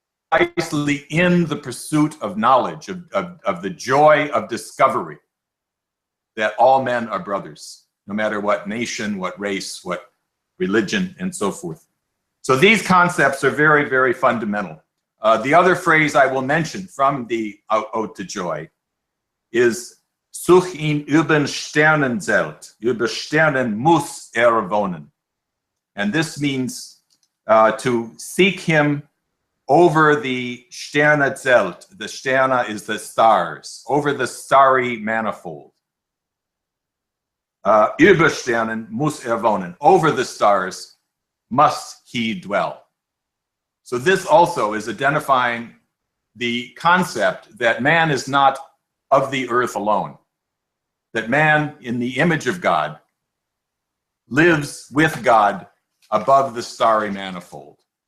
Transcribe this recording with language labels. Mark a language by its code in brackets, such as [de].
[en] Precisely in the pursuit of knowledge, of the joy of discovery, that all men are brothers, no matter what nation, what race, what religion, and so forth. So these concepts are very, very fundamental. The other phrase I will mention from the Ode to Joy is [de] Such ihn über Sternen zelt, über Sternen muss wohnen. [en] And this means to seek him over the Sterne zelt. The Sterne is the stars, over the starry manifold. [de] Über Sternen muss wohnen. [en] Over the stars must he dwell. So this also is identifying the concept that man is not of the earth alone. That man, in the image of God, lives with God above the starry manifold.